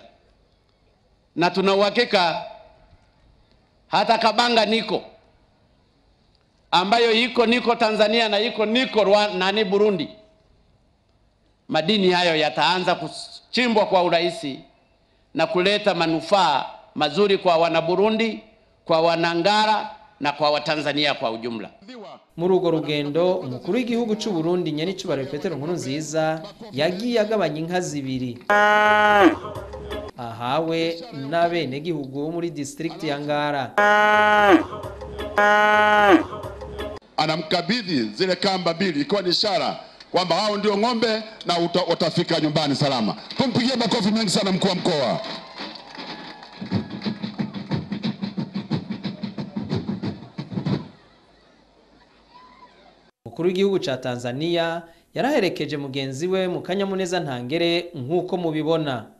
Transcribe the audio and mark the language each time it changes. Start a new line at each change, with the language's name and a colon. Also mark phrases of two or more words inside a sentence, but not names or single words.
Swahili: Na tuna uhakika hata Kabanga niko ambayo niko Tanzania na niko Rwanda na Burundi, madini hayo yataanza kuchimbwa kwa urahisi na kuleta manufaa mazuri kwa wana Burundi, kwa wanangara na kwa Watanzania kwa ujumla.
Rundi: Muri urwo rugendo umukuru w'igihugu cy'u Burundi Nyenicubahiro Petero Nkurunziza yagiye agabanya inka zibiri ahawe n'abenegihugu bo muri district ya Ngara.
Swahili: Anamkabidhi zile kamba mbili ikiwa ni ishara kwamba hao ndio ng'ombe na utafika nyumbani salama. Tumpigie makofi mengi sana mkuu wa mkoa.
Rundi: Umukuru w'igihugu ca Tanzania yaraherekeje mugenzi we mu kanyamuneza ntangere nk'uko mubibona.